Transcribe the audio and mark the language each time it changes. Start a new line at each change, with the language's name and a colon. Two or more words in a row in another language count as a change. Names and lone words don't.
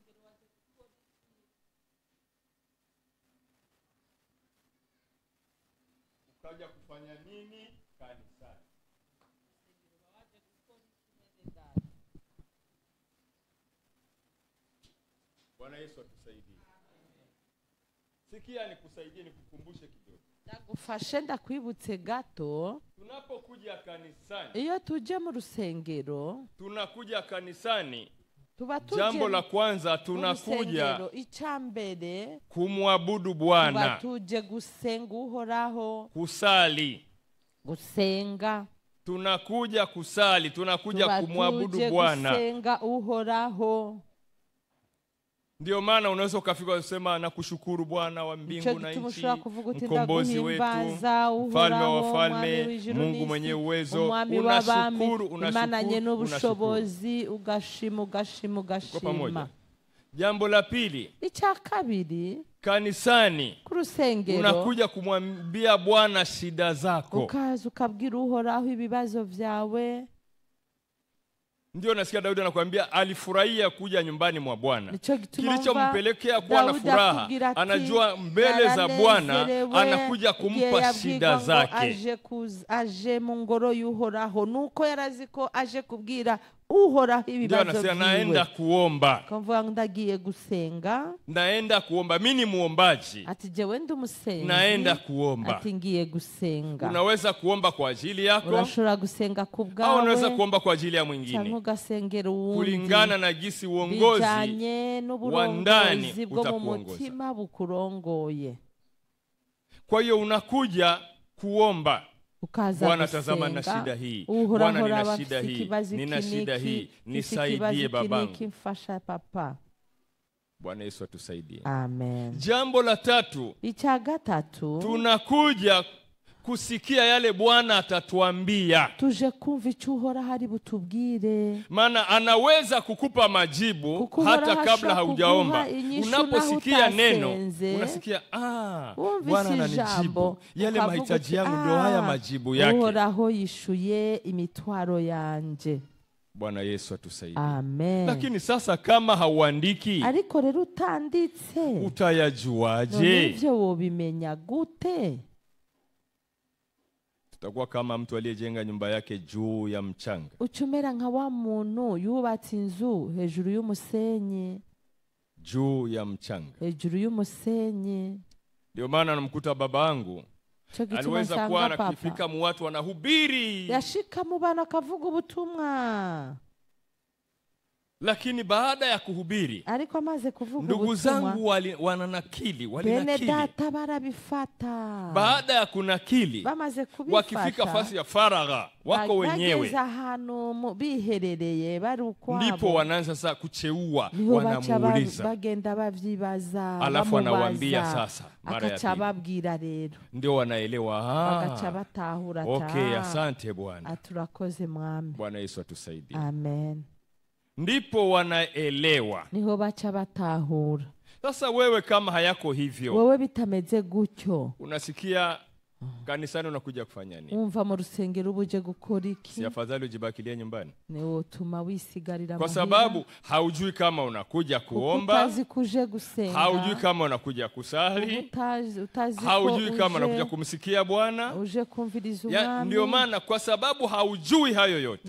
Swahili: Ukaja kufanya nini kanisani? Bwana Yesu atusaidie. Sikia nikusaidie, nikukumbushe kidogo.
Rundi: Ndagufashe ndakwibutse gato.
Swahili: Tunapokuja kanisani,
Rundi: iyo tuje mu rusengero,
Swahili: tunakuja kanisani, jambo la kwanza tunakuja
Rundi: icambere
Swahili: kumwabudu Bwana,
Rundi: tuje gusenga Uhoraho,
Swahili: kusali,
Rundi: gusenga.
Swahili: Tunakuja kusali, tunakuja kumwabudu Bwana,
Rundi: gusenga Uhoraho.
Swahili: Ndio maana unaweza ukafika kusema nakushukuru Bwana wa mbingu na nchi, mkombozi wetu, mfalme wa wafalme, Mungu mwenye uwezo. Unashukuru, unashukuru, ugashima. Jambo la pili,
Rundi: ichakabiri,
Swahili: kanisani
Rundi: kurusengero,
Swahili: unakuja kumwambia Bwana shida zako,
Rundi: ukaza ukabwira Uhoraho ibibazo vyawe.
Swahili: Ndio nasikia Daudi anakuambia alifurahia kuja nyumbani mwa Bwana. Kilichompelekea kuwa na furaha, anajua mbele za Bwana anakuja kumpa shida zake.
Rundi: Aje mu ngoro y'Uhoraho, nuko yaraziko aje kubwira Uhoraho ibibazo vyiwe.
Swahili: Ndio naenda kuomba.
Rundi: Kumva ndagiye gusenga.
Swahili: Naenda kuomba, mimi ni muombaji.
Rundi: Ati jewe ndi umusenzi.
Swahili: Naenda kuomba.
Rundi: Ati ngiye gusenga.
Swahili: Unaweza kuomba kwa ajili yako.
Rundi: Urashobora gusenga kubwawe.
Swahili: Au unaweza kuomba kwa ajili ya mwingine.
Rundi: Cyangwa ugasengera uwundi.
Swahili: Kulingana na gisi uongozi wa ndani
Rundi: bwo mu mutima bukurongoye.
Swahili: Kwa hiyo unakuja kuomba. Bwana tazama na shida hii. Bwana nina shida hii. Nina shida hii. Nisaidie babangu. Papa. Bwana Yesu atusaidie. Amen. Jambo la tatu.
Rundi: Ichagatatu.
Swahili: Tunakuja kusikia yale Bwana atatuambia.
Rundi: Tuje kumva icyo Uhoraho hari butubwire.
Swahili: Maana anaweza kukupa majibu hata kabla haujaomba. Unaposikia neno, unasikia Bwana ananijibu. Yale mahitaji yangu ndio haya majibu yake.
Rundi: Uhoraho yishuye imitwaro yanje.
Swahili: Bwana Yesu atusaidie. Amen. Lakini sasa kama hauandiki,
Rundi: ariko rero utanditse,
Swahili: utayajuaje?
Rundi: Nivyo wobimenya gute?
Swahili: Tutakuwa kama mtu aliyejenga nyumba yake juu ya mchanga.
Rundi: Uchumera nka wa muntu yubatse inzu hejuru y'umusenyi.
Swahili: Juu ya mchanga.
Rundi: Hejuru y'umusenyi.
Swahili: Ndio maana namkuta babangu aliweza kuwa anakifika mu watu wanahubiri.
Rundi: Yashika mu bana akavuga ubutumwa.
Swahili: Lakini baada ya kuhubiri,
Rundi: ariko amaze kuvuga
Swahili: ndugu zangu wananakili, walinakili.
Rundi: Bene data barabifata.
Swahili: Baada ya kunakili,
Rundi: bamaze kubifata,
Swahili: wakifika fasi ya faragha wako wenyewe,
Rundi: bageze ahantu biherereye bari ukwabo,
Swahili: ndipo wanaanza sasa kucheua, wanamuuliza,
Rundi: bagenda bavyibaza,
Swahili: alafu anawaambia sasa mara ya pili,
Rundi: babwira rero,
Swahili: ndio wanaelewa.
Rundi: Bagacha batahura.
Swahili: Okay, asante Bwana.
Rundi: Aturakoze mwami.
Swahili: Bwana Yesu atusaidie. Amen. Ndipo wanaelewa.
Rundi: Niho bacha batahura.
Swahili: Sasa wewe kama hayako hivyo,
Rundi: wewe bitameze gutyo,
Swahili: unasikia kanisani unakuja kufanya nini?
Rundi: Umva mu rusengero ubuje gukora iki?
Swahili: Si afadhali ujibakilie nyumbani?
Rundi: Ni utuma wisigarira
Swahili: kwa sababu haujui kama unakuja kuomba,
Rundi: utazi kuje gusenga,
Swahili: haujui kama unakuja kusali, haujui kama unakuja kumsikia Bwana,
Rundi: uje kumviriza umwami.
Swahili: Ndio maana kwa sababu haujui hayo yote,